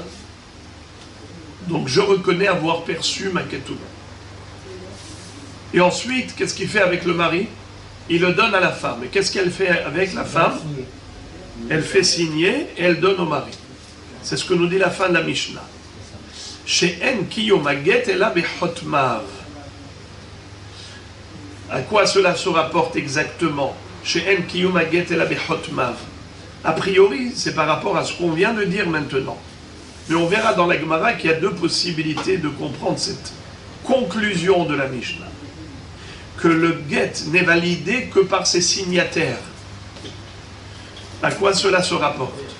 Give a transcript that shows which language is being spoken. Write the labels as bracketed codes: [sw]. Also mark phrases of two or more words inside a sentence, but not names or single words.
[fr] Donc je reconnais avoir perçu ma ketouba. Et ensuite, qu'est-ce qu'il fait avec le mari? Il le donne à la femme. Et qu'est-ce qu'elle fait avec la femme? Elle fait signer et elle donne au mari. C'est ce que nous dit la fin de la Mishnah. [he] שאין קיום הגט אלא בחותמיו. [fr] À quoi cela se rapporte exactement? [he] שאין קיום הגט אלא בחותמיו. [fr] A priori, c'est par rapport à ce qu'on vient de dire maintenant. Mais on verra dans la Gemara qu'il y a deux possibilités de comprendre cette conclusion de la Mishnah. Que le get n'est validé que par ses signataires. À quoi cela se rapporte?